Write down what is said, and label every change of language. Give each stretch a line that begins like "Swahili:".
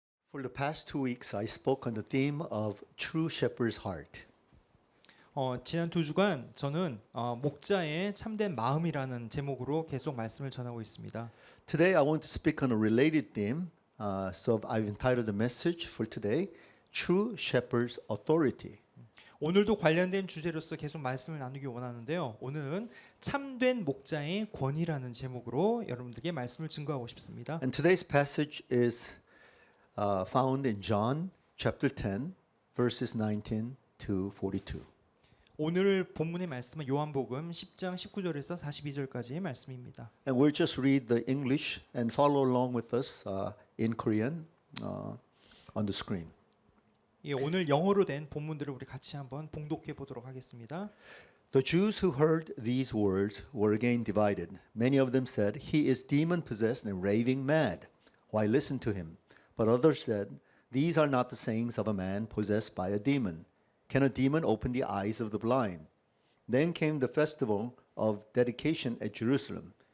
English: For the past 2 weeks, I spoke on the theme of true shepherd's heart.
Korean: 지난 2주간 저는 목자의 참된 마음이라는 제목으로 계속 말씀을 전하고 있습니다.
English: Today, I want to speak on a related theme. So I've entitled the message for today, True Shepherd's Authority.
Korean: 오늘도 관련된 주제로서 계속 말씀을 나누기 원하는데요. 오늘은 참된 목자의 권위라는 제목으로 여러분들께 말씀을 증거하고 싶습니다.
English: And today's passage is found in John chapter 10, verses 19 to 42.
Korean: 오늘 본문의 말씀은 요한복음 10장 19절에서 42절까지의 말씀입니다.
English: And we'll just read the English and follow along with us in Korean on the screen.
Korean: 예, 오늘 영어로 된 본문들을 우리 같이 한번 봉독해 보도록 하겠습니다.
English: The Jews who heard these words were again divided. Many of them said, "He is demon-possessed and raving mad. Why listen to him?" But others said, "These are not the sayings of a man possessed by a demon. Can a demon open the eyes of the blind?" Then came the festival of dedication at Jerusalem.